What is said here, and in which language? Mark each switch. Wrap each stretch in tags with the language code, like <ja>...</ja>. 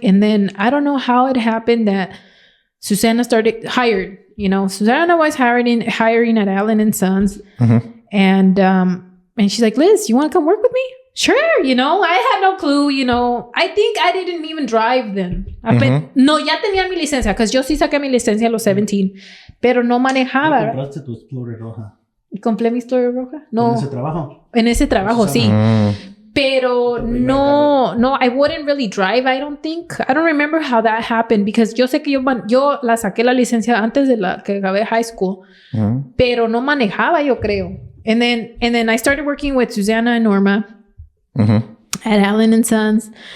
<en>And then I don't know how it happened that Susana started hired. You know, Susana was hiring at Allen & Sons. And she's like, Liz, you want to come work with me? Sure, you know, I had no clue, you know. I think I didn't even drive then.</en> <es>No, ya tenía mi licencia, because yo sí saqué mi licencia a los 17, pero no manejaba. ¿Compraste tu Explorer roja? ¿Compré mi Explorer roja? No. ¿En ese trabajo? En ese trabajo, sí. Pero no,</es> <en>I wouldn't really drive, I don't think. I don't remember how that happened, because</en> <es>yo sé que yo la saqué la licencia antes de la que acabé high school, pero no manejaba, yo creo.</es> <en>And then I started working with Susana and Norma at Allen & Sons.</en>